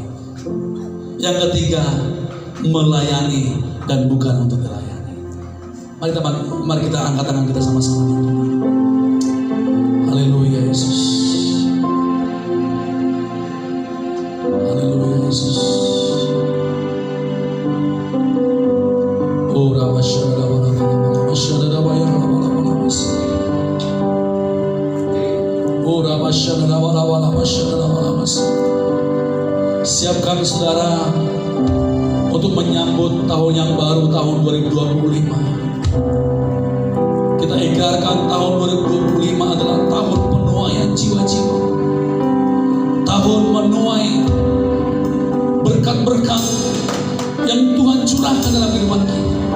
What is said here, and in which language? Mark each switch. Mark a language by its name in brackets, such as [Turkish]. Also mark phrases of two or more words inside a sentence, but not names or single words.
[Indonesian] Yang ketiga, melayani dan bukan untuk dilayani. Mari kita angkat tangan kita sama-sama. Haleluya Yesus. Haleluya Yesus. Oh Rabba Shara Rabba Shara Rabba Rabba. Oh Rabba Shara Rabba Shara Rabba. Siapkan saudara untuk menyambut tahun yang baru, tahun 2025. Kita ikrarkan tahun 2025 adalah tahun penuaian jiwa-jiwa, tahun menuai berkat-berkat yang Tuhan curahkan dalam kehidupan kita.